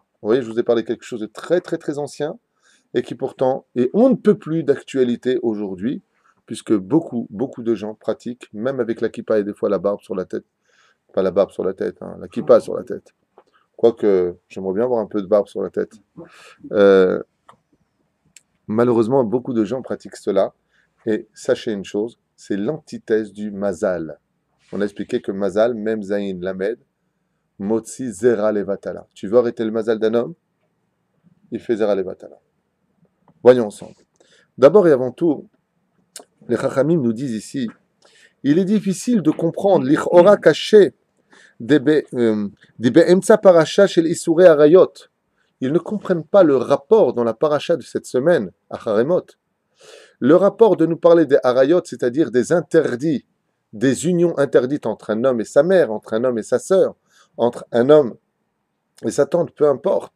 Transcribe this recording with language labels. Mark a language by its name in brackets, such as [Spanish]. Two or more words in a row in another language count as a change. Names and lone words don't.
[French] Vous voyez, je vous ai parlé de quelque chose de très très très ancien et qui pourtant est on ne peut plus d'actualité aujourd'hui, puisque beaucoup de gens pratiquent, même avec la kippa et des fois la barbe sur la tête, pas la barbe sur la tête, hein, la kippa sur la tête. Quoique, j'aimerais bien avoir un peu de barbe sur la tête. Euh, Malheureusement, beaucoup de gens pratiquent cela. Et sachez une chose, c'est l'antithèse du mazal. On a expliqué que mazal, même [Hebrew] זין למד, מוציא זרע לבטלה. [French] Tu veux arrêter le mazal d'un homme? Il fait [Hebrew] זרע לבטלה. [French] Voyons ensemble. D'abord et avant tout, les chachamim nous disent ici, il est difficile de comprendre l'Ichora caché des [Hebrew] באמצע פרשה של איסורי עריות. [French] Ils ne comprennent pas le rapport dans la paracha de cette semaine, à Haremot. Le rapport de nous parler des harayot, c'est-à-dire des interdits, des unions interdites entre un homme et sa mère, entre un homme et sa sœur, entre un homme et sa tante, peu importe.